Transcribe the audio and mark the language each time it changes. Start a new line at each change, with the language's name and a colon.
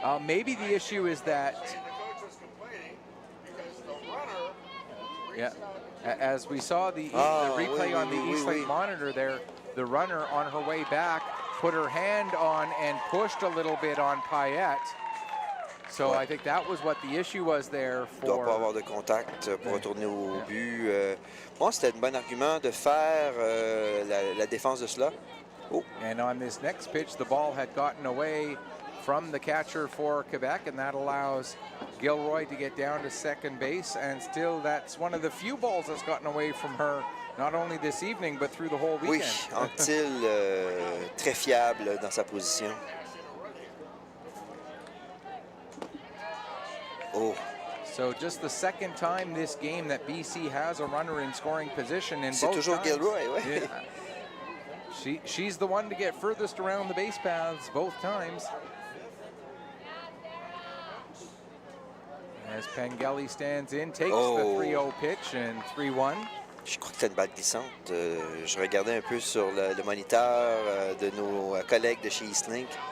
English: Maybe the issue is that, yeah, as we saw the replay on the Eastlake monitor there, the runner on her way back put her hand on and pushed a little bit on Payette. So I think that was what the issue was there for.
French: Il ne doit pas avoir de contact pour retourner au but. Moi, c'était un bon argument de faire la défense de cela. Oh.
English: And on this next pitch, the ball had gotten away from the catcher for Quebec, and that allows Gilroy to get down to second base. And still, that's one of the few balls that's gotten away from her, not only this evening, but through the whole weekend.
French: Oui, Anctil, très fiable dans sa position. Oh.
English: So just the second time this game that BC has a runner in scoring position in
French: C'est
English: both
French: toujours
English: times.
French: Gilroy, oui.
English: Yeah. She's the one to get furthest around the base paths both times. As Pengelly stands in, takes the 3-0 pitch and 3-1.
French: Je crois que c'était une balle glissante. Je regardais un peu sur le moniteur de nos collègues de chez Eastlink.